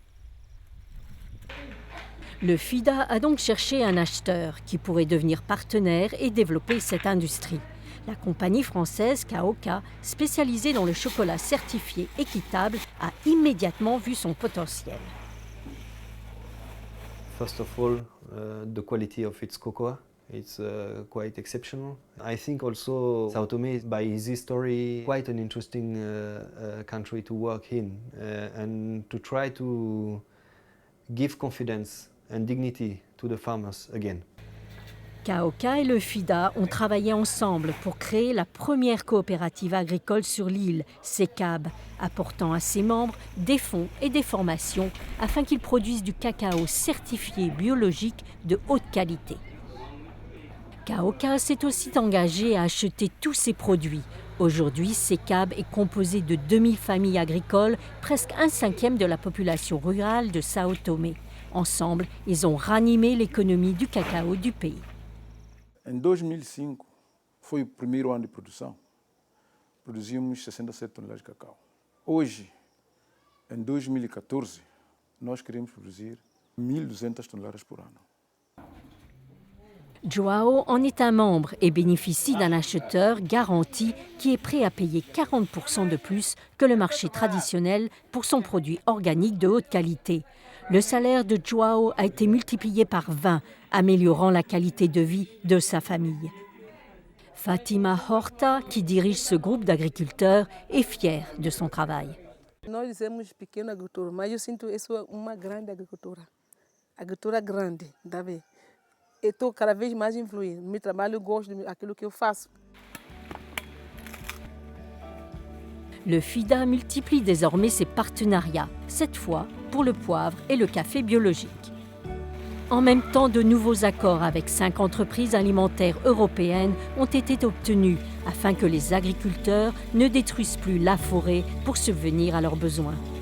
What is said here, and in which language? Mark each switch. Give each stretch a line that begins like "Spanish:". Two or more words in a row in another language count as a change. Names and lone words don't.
French: Le FIDA a donc cherché un acheteur qui pourrait devenir partenaire et développer cette industrie. La compagnie française Kaoka, spécialisée dans le chocolat certifié équitable, a immédiatement vu son potentiel.
English: First of all, the quality of its cocoa, it's quite exceptional. I think also Sao Tomé is, by this story, quite an interesting country to work in and to try to give confidence and dignity to the farmers again.
French: Kaoka et le FIDA ont travaillé ensemble pour créer la première coopérative agricole sur l'île, CECAB, apportant à ses membres des fonds et des formations afin qu'ils produisent du cacao certifié biologique de haute qualité. Kaoka s'est aussi engagé à acheter tous ses produits. Aujourd'hui, CECAB est composé de 2000 familles agricoles, presque 1/5 de la population rurale de Sao Tomé. Ensemble, ils ont ranimé l'économie du cacao du pays.
Portuguese: Em 2005, foi o primeiro ano de produção. Produzimos 67 toneladas de cacau. Hoje, em 2014, nós queremos produzir 1.200 toneladas por ano.
French: João en est un membre et bénéficie d'un acheteur garanti qui est prêt à payer 40% de plus que le marché traditionnel pour son produit organique de haute qualité. Le salaire de João a été multiplié par 20, améliorant la qualité de vie de sa famille. Fatima Horta, qui dirige ce groupe d'agriculteurs, est fière de son travail.
Portuguese: Nós dizemos pequena agricultura, mas eu sinto isso é uma grande agricultura. Agricultura grande, tá vendo? Eu estou cada vez mais influindo. No meu trabalho eu gosto daquilo que eu faço.
French: Le FIDA multiplie désormais ses partenariats, cette fois pour le poivre et le café biologique. En même temps, de nouveaux accords avec 5 entreprises alimentaires européennes ont été obtenus afin que les agriculteurs ne détruisent plus la forêt pour subvenir à leurs besoins.